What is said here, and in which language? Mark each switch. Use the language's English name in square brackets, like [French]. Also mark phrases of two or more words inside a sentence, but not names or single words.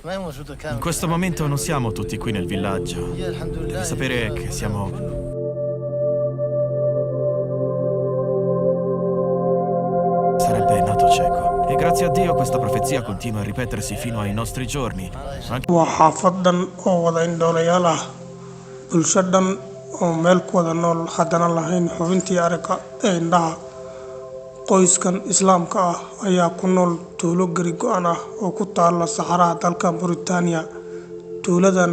[Italian] In questo momento non siamo tutti qui nel villaggio. Devi sapere che siamo... Sarebbe nato cieco. E grazie a Dio questa profezia continua a ripetersi fino ai nostri giorni. [Somali] وحافظن oo wada indhoolayaal ah bulsho dhan oo meel ku wada nool haddana lahayn xubintii aragga ee indhaha qoyskan islaamka ah ayaa ku nool tuulo gari go'an ah oo ku taalla saxaraha dalka Mauritania tuuladan